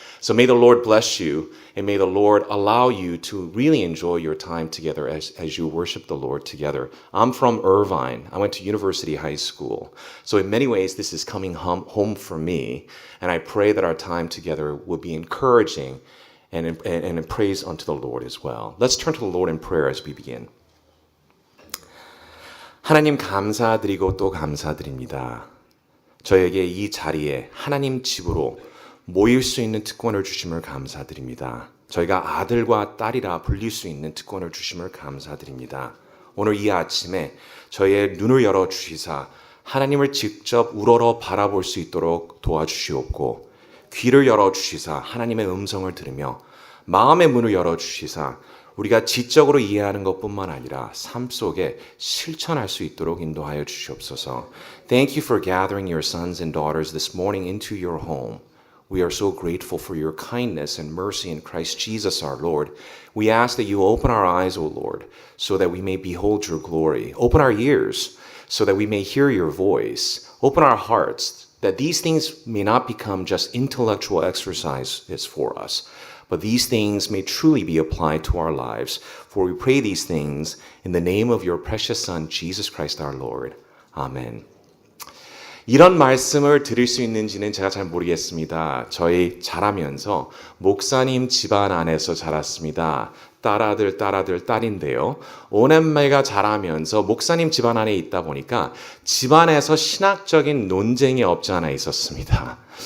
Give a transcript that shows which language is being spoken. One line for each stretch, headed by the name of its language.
English: So may the Lord bless you, and may the Lord allow you to really enjoy your time together as you worship the Lord together. I'm from Irvine. I went to University High School. So in many ways, this is coming home for me. And I pray that our time together will be encouraging and in praise unto the Lord as well. Let's turn to the Lord in prayer as we begin.
Korean: 하나님 감사드리고 또 감사드립니다. 저에게 이 자리에 하나님 집으로 모일 수 있는 특권을 주심을 감사드립니다. 저희가 아들과 딸이라 불릴 수 있는 특권을 주심을 감사드립니다. 오늘 이 아침에 저희의 눈을 열어 주시사 하나님을 직접 우러러 바라볼 수 있도록 도와주시옵고 귀를 열어주시사 하나님의 음성을 들으며 마음의 문을 열어주시사 우리가 지적으로 이해하는 것뿐만 아니라 삶 속에 실천할 수 있도록 인도하여 주시옵소서.
English: Thank you for gathering your sons and daughters this morning into your home. We are so grateful for your kindness and mercy in Christ Jesus our Lord. We ask that you open our eyes, O Lord, so that we may behold your glory. Open our ears so that we may hear your voice. Open our hearts that these things may not become just intellectual exercises for us, but these things may truly be applied to our lives. For we pray these things in the name of your precious Son, Jesus Christ our Lord. Amen.
Korean: 이런 말씀을 드릴 수 있는지는 제가 잘 모르겠습니다. 저희 자라면서 목사님 집안 안에서 자랐습니다. 딸아들, 딸인데요. 오남매가 자라면서 목사님 집안 안에 있다 보니까 집안에서 신학적인 논쟁이 없지 않아 있었습니다.